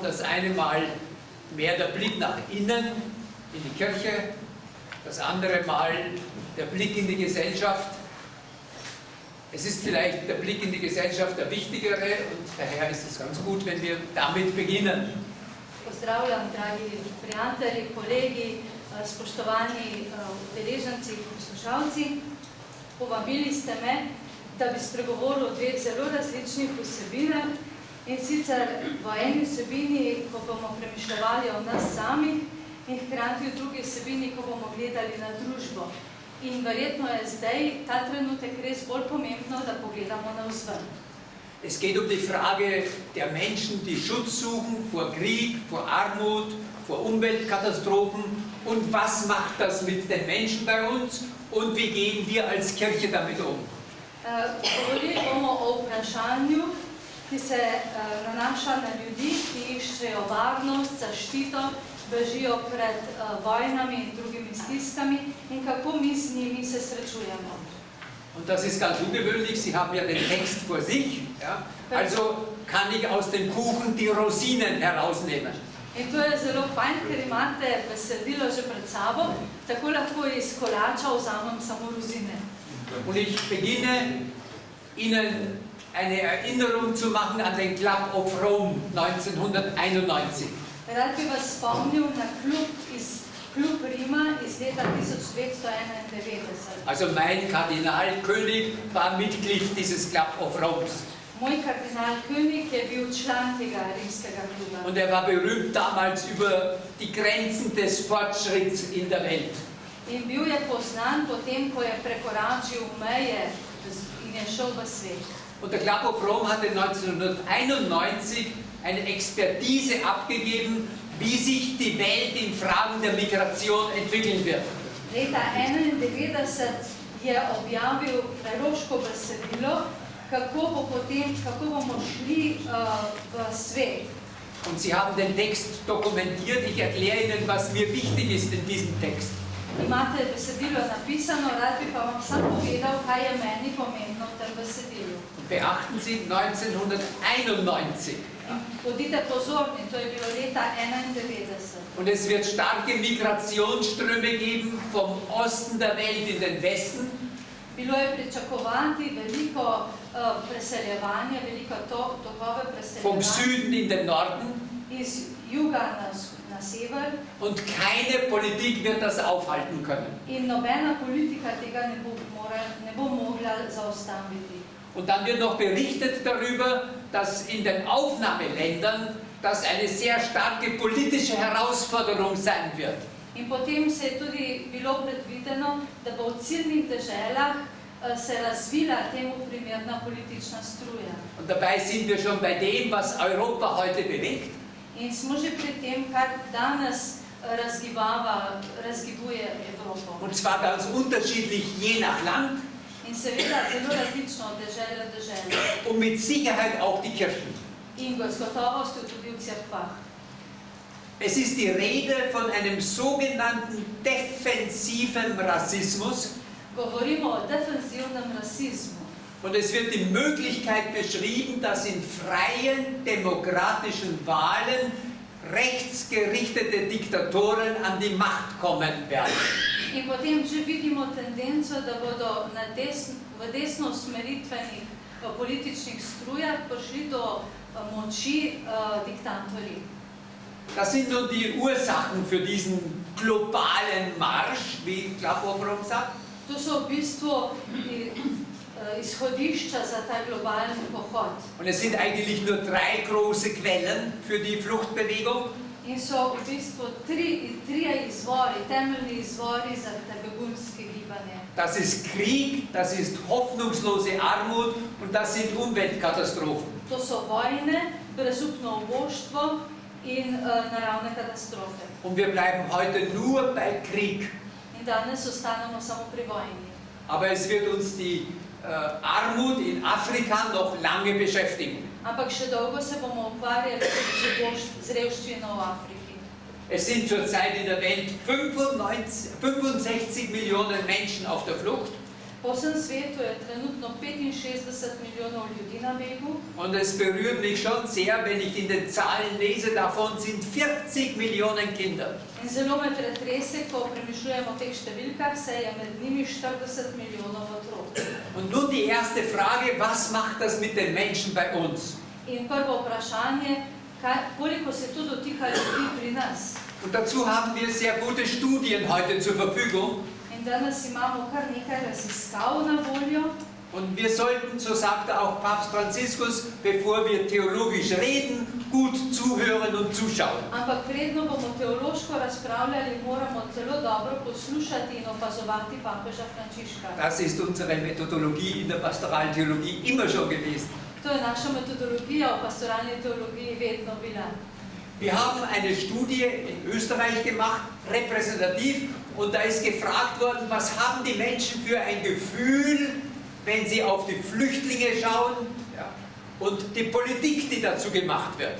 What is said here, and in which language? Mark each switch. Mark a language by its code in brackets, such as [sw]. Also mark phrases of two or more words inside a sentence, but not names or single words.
[de] Das eine Mal mehr der Blick nach innen, in die Kirche, das andere Mal der Blick in die Gesellschaft. Es ist vielleicht der Blick in die Gesellschaft der wichtigere und daher ist es ganz gut, wenn wir damit beginnen. [sl] Pozdravljam, dragi prijatelji, kolegi, spoštovani udeleženci in poslušalci. Povabili ste me, da bi spregovoril o dveh zelo različnih vsebinah, in sicer v eni vsebini, ko bomo premišljevali o nas samih, in hkrati v drugi vsebini, ko bomo gledali na družbo. In verjetno je zdaj ta trenutek res bolj pomembno, da pogledamo navzven. [de] Es geht um die Frage der Menschen, die Schutz suchen vor Krieg, vor Armut, vor Umweltkatastrophen und was macht das mit den Menschen bei uns und wie gehen wir als Kirche damit um. [sl] Govorili bomo o vprašanju, ki se nanaša na ljudi, ki iščejo varnost, zaščito, bežijo pred vojnami in drugimi stiskami in kako mi z njimi se srečujemo. [de] Und das ist ganz ungewöhnlich, Sie haben ja den Text vor sich, ja? Also kann ich aus dem Kuchen die Rosinen herausnehmen. [sl] In to je zelo fajn, ker imate besedilo že pred sabo, tako lahko iz kolača vzamem samo rozine. [de] Und ich beginne Ihnen eine Erinnerung zu machen an den Club of Rome 1991. [sl] Rad bi vas spomnil na klub Rima iz leta 1991. [de] Also mein Kardinal König war Mitglied dieses Club of Rome. [sl] Moj kardinal König je bil član tega rimskega kluba. [de] Und er war berühmt damals über die Grenzen des Fortschritts in der Welt. [sl] In bil je poznan potem, ko je prekoračil meje in je šel v svet. [de] Und der Club of Rome hatte 1991 eine Expertise abgegeben, wie sich die Welt in Fragen der Migration entwickeln wird. [sl] Leta 1991 je objavil preloško besedilo, kako bomo šli v svet. [de] Und Sie haben den Text dokumentiert. Ich erkläre Ihnen, was mir wichtig ist in diesem Text. [sl] Imate besedilo napisano, rad bi pa vam sam povedal, kaj je meni pomembno v tem besedilu. [de] Beachten Sie 1991. [sl] Bodite pozorni, to je bilo leta 1991. [de] Und es wird starke Migrationsströme geben vom Osten der Welt in den Westen. [sl] Bilo je pričakovati veliko preseljevanje, veliko tokove [de] Vom [sl] preseljevanja [de] Süden in den Norden. [sl] iz juga na sever. [de] Und keine Politik wird das aufhalten können. [sl] In nobena politika tega ne bo mogla zaustaviti. [de] Und dann wird noch berichtet darüber, dass in den Aufnahmeländern das eine sehr starke politische Herausforderung sein wird. [sl] In potem se je tudi bilo predvideno, da bo v ciljnih deželah se razvila temu primerna politična struja. [de] Und dabei sind wir schon bei dem, was Europa heute bewegt. [sl] In smo že pri tem, kar danes razgibuje Evropo. [de] Und zwar ganz unterschiedlich je nach Land. [sl] In seveda zelo različno od dežele do dežele. [de] Und mit Sicherheit auch die Kirchen. [sl] In z gotovostjo tudi v cerkvah. [de] Es ist die Rede von einem sogenannten defensiven Rassismus. [sl] Govorimo o defensivnem rasizmu. [de] Und es wird die Möglichkeit beschrieben, dass in freien, demokratischen Wahlen rechtsgerichtete Diktatoren an die Macht kommen werden. [sl] In potem že vidimo tendenco, da bodo v desno usmeritvenih političnih strujah prišli do moči diktatorji. [de] Das sind nun die Ursachen für diesen globalen Marsch, wie Club of Rome sagt. [sl] To so v bistvu izhodišča za ta globalni pohod. [de] Und es sind eigentlich nur drei große Quellen für die Fluchtbewegung. [sl] In so v bistvu trije izvori, temeljni izvori za te begunske gibanje. [de] Das ist Krieg, das ist hoffnungslose Armut und das sind Umweltkatastrophen. [sl] To so vojne, brezupno uboštvo in naravne katastrofe. [de] Und wir bleiben heute nur bei Krieg. [sl] In danes ostanemo samo pri vojni. [de] Aber es wird uns die Armut in Afrika noch lange beschäftigen. [sl] Ampak še dolgo se bomo ukvarjali z revščino v Afriki. [de] Es sind zurzeit in der Welt 65 Millionen Menschen auf der Flucht. [sl] Po vsem svetu je trenutno 65 milijonov ljudi na begu. [de] Und es berührt mich schon sehr, wenn ich in den Zahlen lese, davon sind 40 Millionen Kinder. [sl] In zelo me pretrese, ko premišljujem o teh številkah, saj je med njimi 40 milijonov otrok. [de] Und nun die erste Frage, was macht das mit den Menschen bei uns? [sl] In prvo vprašanje, koliko se to dotika ljudi pri nas? [de] Und dazu haben wir sehr gute Studien heute zur Verfügung. [sl] In danes imamo kar nekaj raziskav na voljo. [de] Und wir sollten, so sagte auch Papst Franziskus, bevor wir theologisch reden, gut zuhören und zuschauen. [sl] Ampak predno bomo teološko razpravljali, moramo zelo dobro poslušati in opazovati papeža Frančiška. [de] Das ist unsere Methodologie in der pastoralen Theologie immer schon gewesen. [sl] To je naša metodologija v pastoralni teologiji vedno bila. [de] Wir haben eine Studie in Österreich gemacht, repräsentativ, und da ist gefragt worden, was haben die Menschen für ein Gefühl, wenn sie auf die Flüchtlinge schauen, ja, und die Politik, die dazu gemacht wird.